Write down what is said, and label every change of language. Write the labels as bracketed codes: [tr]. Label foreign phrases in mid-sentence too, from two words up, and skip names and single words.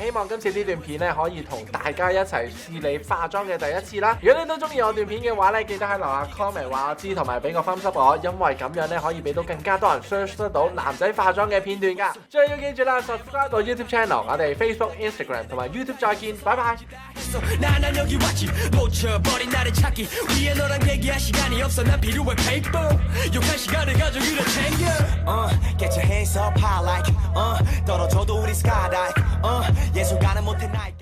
[yue] 希望今次呢段片咧可以同大家一齊試你化妝嘅第一次啦。如果你都中意我段片嘅話咧，記得喺樓下 comment 話我知，同埋俾個分級我，因為咁樣咧可以俾到更加多人 search 得到男仔化妝嘅片段㗎。最要記住啦 ，subscribe 到 YouTube channel， 我哋 Facebook、Instagram 同埋 YouTube 再見，拜拜。 [ko] 난 여기 왔지 놓쳐버린 나를 찾기 위해 너랑 얘기할 시간이 없어 난 필요해 paper 욕할 시간을 가져 그래 챙겨 [en] Get your hands up high like [ko] 떨어져도 우리 skydive 예술가는 못해 나이